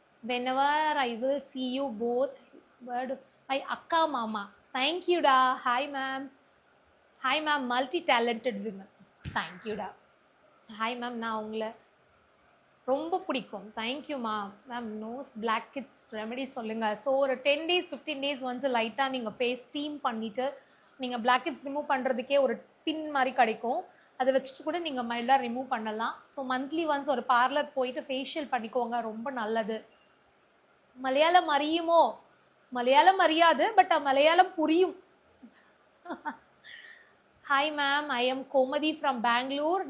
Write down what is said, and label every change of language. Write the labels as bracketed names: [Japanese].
[English] Whenever I will see you both. My akka mama. Thank you da. Hi ma'am. Hi ma'am, multi talented women. Thank you da. Hi ma'am, [Tamil] நான் உங்களை ரொம்ப பிடிக்கும். தேங்க்யூம்மா. Ma'am nose black kids remedy சொல்லுங்கள். So ஒரு 10 days 15 days once லைட்டாக நீங்கள் face steam பண்ணிவிட்டு நீங்கள் பிளாக் கிட்ஸ் ரிமூவ் பண்ணுறதுக்கே ஒரு பின் மாதிரி கிடைக்கும். அதை வச்சுட்டு கூட நீங்கள் மைல்டாக ரிமூவ் பண்ணலாம். ஸோ மந்த்லி ஒன்ஸ் ஒரு பார்லர் போயிட்டு ஃபேஷியல் பண்ணிக்கோங்க, ரொம்ப நல்லது. [Malayalam] மலையாளம் அறியுமோ? மலையாளம் அறியாது, [Tamil] பட் மலையாளம் புரியும். [English] Hi ma'am, I am Komadi from Bangalore.